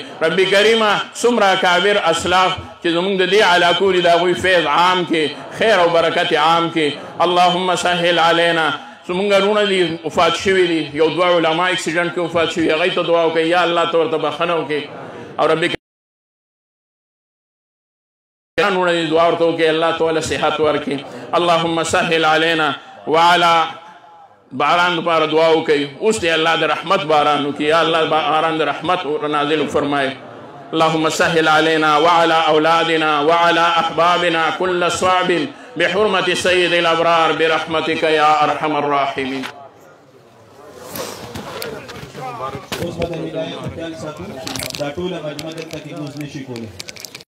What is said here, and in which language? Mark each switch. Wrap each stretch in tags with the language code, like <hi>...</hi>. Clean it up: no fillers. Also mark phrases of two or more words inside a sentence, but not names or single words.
<ps>رب کریمه څومره اکابر اسلاف چې زمونږ د دې علاقو دي د هغوی فیض عام کې، خیر او برکت عام کې.</ps> <ar>اللهم سهل علینا.</ar> <ps>زمونږ وروڼه دي وفات شوي دي، یو دوه علما اکسیډنټ کې وفات شوي، هغوی ته دعا وکړئ یا الله ته ورته بخښنه وکړي. او رب وروڼه دي دعا ورته وکړئ الله ته وله صحت ورکړي.</ps> <ar>اللهم سهل علینا وعلى</ar> <ps>باران دپاره دعا وکړئ. اوس دی الله د رحمت باران وکړي، یا الله باران د رحمت نازل فرمایي.</ps> <ar>اللهم سهل علينا وعلى أولادنا وعلى أحبابنا كل صعب بحرمة سيد الأبرار برحمتك يا أرحم الراحمين.</ar> <ps>اوس به د هدایت خیال ساتو، دا ټوله مجمع دلته کې اوس نشي کولی.</ps>